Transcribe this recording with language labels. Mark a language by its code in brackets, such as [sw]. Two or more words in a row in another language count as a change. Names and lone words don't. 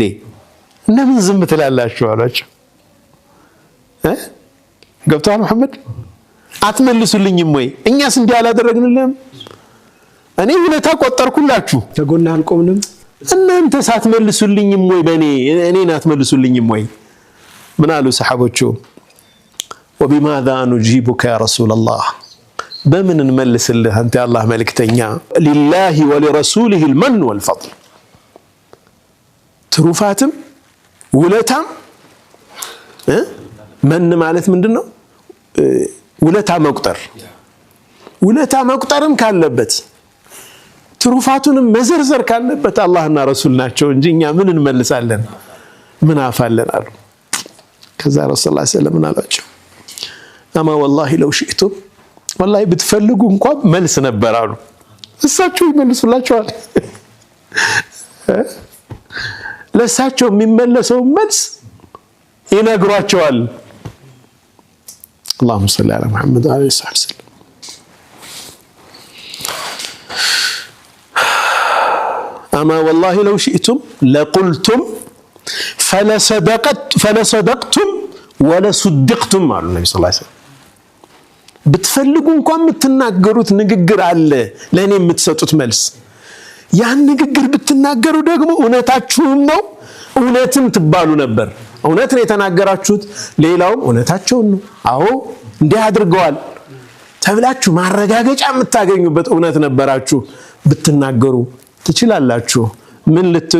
[am] እንደምን ዝም ትላላችሁ አሏቸው። ገብቷል መሐመድ? አትመልሱልኝም ወይ? እኛስ እንዲህ አላደረግንልንም? እኔ ውለታ ቆጠርኩላችሁ ተጎና አልቆምንም? እናንተ ሳትመልሱልኝም ወይ? በእኔ እኔን አትመልሱልኝም ወይ? ምን አሉ ሰሐቦቹ? [ar] وبماذا نجيبك يا رسول الله [am] በምን እንመልስልህ አንተ አላህ መልእክተኛ? [ar] لله ولرسوله المن والفضل [am] ትሩፋትም ውለታም من ማለት ምንድነው? ውለታ መቁጠርም ካለበት ትሩፋቱንም መዘርዘር ካለበት አላህና ረሱል ናቸው እንጂ እኛ ምን እንመልሳለን? ምን አፋለን አሉ። ከዛ ረሱል [ar] صلى الله عليه وسلم [am] አላቸው አማ [ar] والله لو شئتم والله [am] ብትፈልጉ እንኳን መልስ ነበር አሉ። እሳቸው ይመልሱላቸዋል። ለሳቸው የሚመለሰው መልስ ይነግሯቸዋል። [ar] اللهم صل على محمد وعلى اله وصحبه وسلم. اما والله لو شئتم لقلتم فلصدقتم ولصدقتم على النبي صلى الله عليه وسلم. [am] ብትፈልጉ እንኳን የምትናገሩት ንግግር አለ ለኔ የምትሰጡት መልስ። ያን ንግግር ብትናገሩ ደግሞ እውነታችሁን ነው እውነትም ትባሉ ነበር። እውነት ነው የተናገራችሁት፣ ሌላውም እውነታቸውን ነው አዎ እንዲህ አድርገዋል ተብላችሁ ማረጋገጫ የምታገኙበት እውነት ነበራችሁ። ብትናገሩ ትችላላችሁ። ምን ልትሉ?